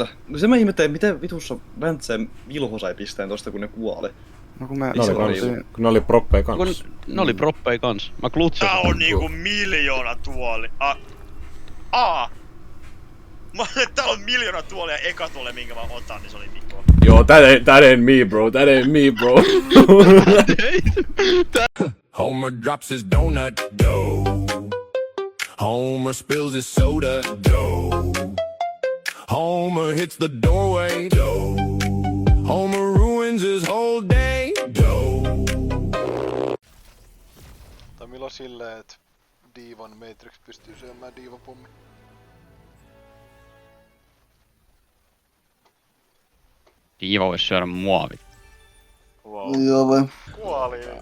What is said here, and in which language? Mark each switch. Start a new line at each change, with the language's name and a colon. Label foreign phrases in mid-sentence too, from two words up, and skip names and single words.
Finnish: No se mä ihmettelen, miten vitussa Väntseen Vilho sai pisteen tosta kun ne kuoli. No kun mä... Kun ne oli proppeja kans. Ne oli proppeja kans. Mä klutsasin. Tää on niinku 1 000 000 tuoli. Täällä on 1 000 000 tuolia ja eka tuoli minkä mä otan, niin se oli Mikko. Joo,
English: that ain't me bro, that ain't me bro. Homer drops his donut, dough. Homer spills his soda, dough. Homer hits the doorway, dough. Homer ruins his whole day, dough.
Finnish: Tai milloin silleen, et Divan Matrix pystyy syömään diivapommi? Diiva vois syödä muovit.
English: Wow.
Finnish: Joo vai? Kuoli.